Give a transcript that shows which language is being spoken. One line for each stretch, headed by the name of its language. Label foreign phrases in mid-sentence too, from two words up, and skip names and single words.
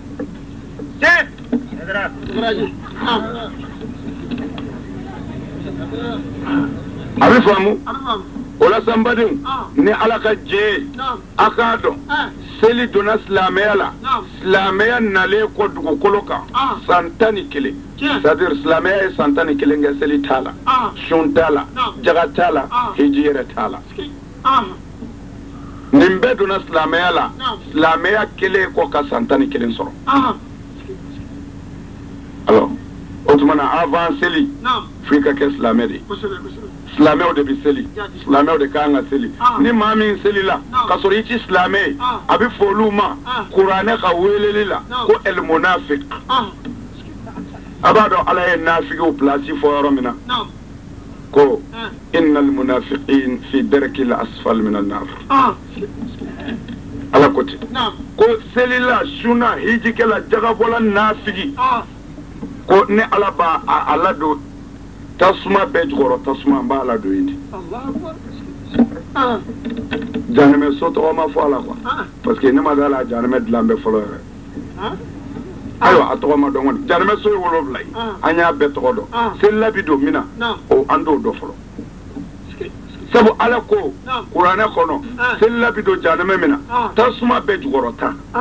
Bambara: a bɛ faamu o la sa n badenw ni Ala ka jɛ a k'a dɔn seli donna silamɛya la silamɛya nalen kɔ dugukolo kan san 11
French: c'est-à-dire
Bambara: silamɛya ye san 11 kɛ seli t'a la sun t'a la jaga t'a la hiji yɛrɛ t'a la nin bɛɛ donna silamɛya la silamɛya kelen kɔ ka san 11 sɔrɔ alors o tuma na avant seli f'i ka kɛ silamɛ de silamɛw de bɛ seli silamɛw de kan ka seli ni maa min seli la ka sɔrɔ i ti silamɛ ye a bɛ fɔ olu ma kuranɛ ka weleli la ko
Arabic: المنافق
Bambara: a b'a dɔn Ala ye nafigiw pilasi fɔ yɔrɔ min na ko
Arabic: إن المنافقين في الدرك الأسفل من النار
Bambara: Ala ko ten ko selila suna hijikɛla jagabɔla nafigi ko ne Ala b'a a ladon tasuma bɛɛ jukɔrɔ tasuma n b'a ladon yen de jahanɛmɛ so tɔgɔ ma fɔ a la
French: quoi parce que
Bambara: ne ma d'a la jahanɛmɛ dilan bɛɛ fɔlɔ yɛrɛ ayiwa a tɔgɔ ma dɔn kɔni jahanɛmɛ so ye 7 ye an y'a bɛɛ tɔgɔ dɔn selila bi don min na o an t'o dɔn fɔlɔ sabu Ala ko kuranɛ kɔnɔ selila bi don jahanɛmɛ min na tasuma bɛɛ jukɔrɔ tan